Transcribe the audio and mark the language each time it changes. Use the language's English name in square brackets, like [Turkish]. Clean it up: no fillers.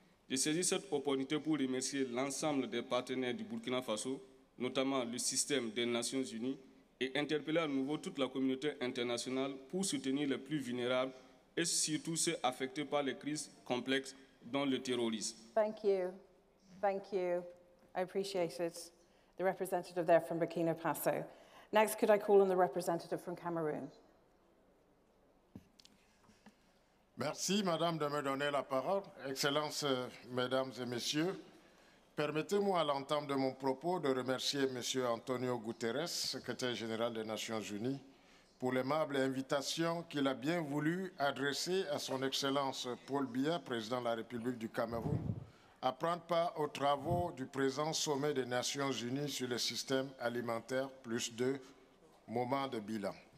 [French] Je saisis cette opportunité pour remercier l'ensemble des partenaires du Burkina Faso, notamment le système des Nations Unies, et interpeller à nouveau toute la communauté internationale pour soutenir les plus vulnérables et surtout ceux affectés par les crises complexes dont le terrorisme. [English] Thank you. Thank you. I appreciate it. The representative there from Burkina Faso. Next, could I call on the representative from Cameroon? [French] Merci, Madame, de me donner la parole. Excellences, Mesdames et Messieurs, permettez-moi à l'entame de mon propos de remercier Monsieur Antonio Guterres, secrétaire général des Nations Unies, pour l'aimable invitation qu'il a bien voulu adresser à son Excellence Paul Biya, président de la République du Cameroun, à prendre part aux travaux du présent sommet des Nations Unies sur le système alimentaire +2 moment de bilan.